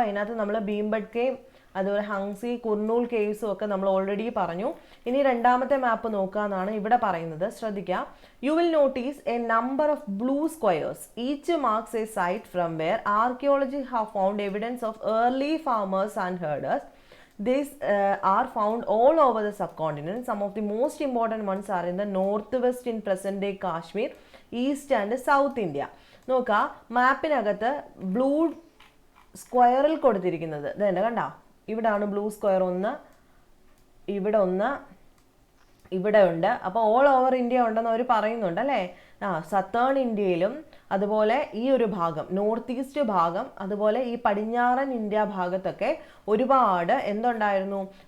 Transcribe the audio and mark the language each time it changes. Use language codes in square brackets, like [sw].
[ml] അതിനകത്ത് നമ്മൾ ഭീംബഡ്കയും അതുപോലെ ഹങ്സി, കുർണൂൽ കേവ്സും ഒക്കെ നമ്മൾ ഓൾറെഡി പറഞ്ഞു. ഇനി രണ്ടാമത്തെ മാപ്പ് നോക്കുക എന്നാണ് ഇവിടെ പറയുന്നത്. ശ്രദ്ധിക്കുക. [en] You will notice a number of blue squares. Each marks a site from where archaeology have found evidence of early farmers and herders. These are found all over the subcontinent. Some of the most important ones are in the northwest in present-day Kashmir, east and south India. [ml] നോക്കുക, മാപ്പിനകത്ത് blue സ്ക്വയറിൽ കൊടുത്തിരിക്കുന്നത് ഇതെന്നെ കണ്ടോ? ഇവിടാണ് blue square. ഒന്ന് ഇവിടെ, ഒന്ന് ഇവിടെ ഉണ്ട്. അപ്പോൾ ഓൾ ഓവർ ഇന്ത്യ ഉണ്ടെന്ന് അവർ പറയുന്നുണ്ട് അല്ലേ? സത്തേൺ ഇന്ത്യയിലും അതുപോലെ ഈ ഒരു ഭാഗം നോർത്ത് ഈസ്റ്റ് ഭാഗം അതുപോലെ ഈ പടിഞ്ഞാറൻ ഇന്ത്യ ഭാഗത്തൊക്കെ ഒരുപാട് എന്തുണ്ടായിരുന്നു?